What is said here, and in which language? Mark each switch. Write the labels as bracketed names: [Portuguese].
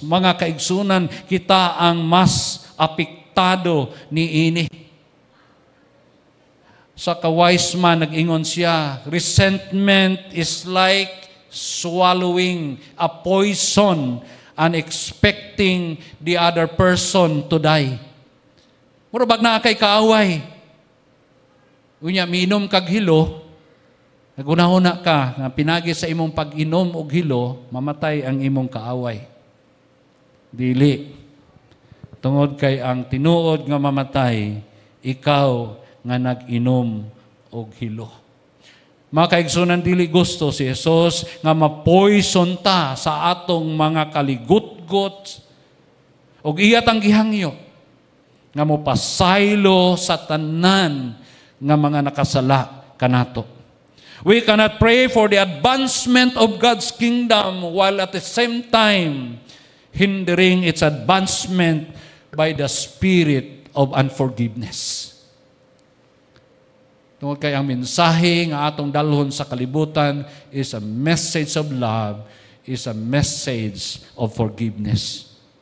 [Cebuano] Mga kaigsunan, kita ang mas apektado ni ini. Sa ka-wise man, nag-ingon siya, [English] resentment is like swallowing a poison and expecting the other person to die. [Cebuano] Mura bag na kay kaaway. Unya, miinom kag hilo, nagunahuna ka, nga pinagi sa imong pag-inom og hilo, mamatay ang imong kaaway. Dili. Tungod kay ang tinuod nga mamatay, ikaw nga nag-inom og hilo. Mga kaigsunan, dili gusto si Jesus nga ma-poison ta sa atong mga kaligutgot og iyat ang gihangyo nga mo pasaylo sa tanan nga mga nakasala kanato. [English] We cannot pray for the advancement of God's kingdom while at the same time hindering its advancement by the spirit of unforgiveness. [Cebuano] Tungod kay ang mensahe nga atong dalhon sa kalibutan [English] is a message of love, is a message of forgiveness.